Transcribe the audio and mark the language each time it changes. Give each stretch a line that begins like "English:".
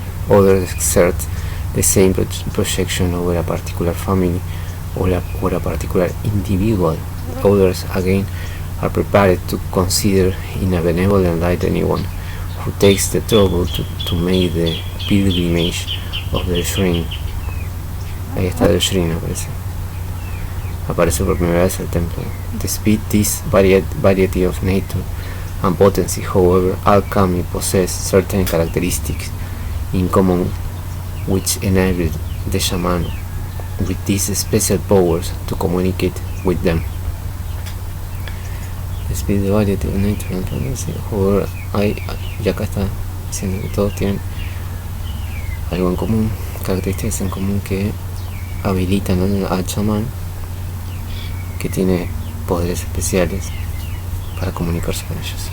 English: Others exert the same projection over a particular family or a particular individual. Others, again, are prepared to consider in a benevolent light anyone who takes the trouble to make the pilgrimage of the shrine.
Spanish: Ahí está el shrine, aparece por primera vez el templo.
English: Despite this variety of nature and potency, however, all kami possess certain characteristics in common which enable the shaman with these special powers to communicate with them. Despite the variety of nature and potency, however,
Spanish: y acá está diciendo que todos tienen algo en común, características en común que habilitan al chamán, que tiene poderes especiales para comunicarse con ellos.